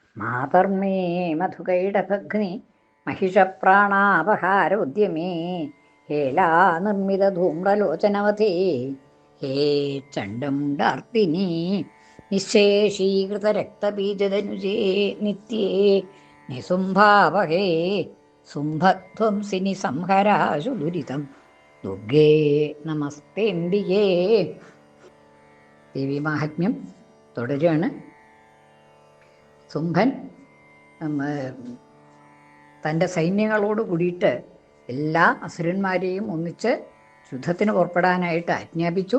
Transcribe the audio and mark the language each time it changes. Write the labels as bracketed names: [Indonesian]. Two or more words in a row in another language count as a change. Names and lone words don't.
[Sanskrit] मातर्मे मधुकैटभघ्नि महिषप्राणापहारोद्यमे हेला निर्मितधूम्रलोचनवते हे चण्डमुण्डार्तिनी निःशेषीकृतरक्तबीजधनुजे नित्ये निसुम्भावहे सुम्भध्वंसिनि संहराशु दुरितं दुर्गे നമസ്തേംബികേ. [Malayalam] ദേവി മാഹാത്മ്യം തുടരുകയാണ്. സുംഭൻ തൻ്റെ സൈന്യങ്ങളോട് കൂടിയിട്ട് എല്ലാ അസുരന്മാരെയും ഒന്നിച്ച് യുദ്ധത്തിന് പുറപ്പെടാനായിട്ട് ആജ്ഞാപിച്ചു.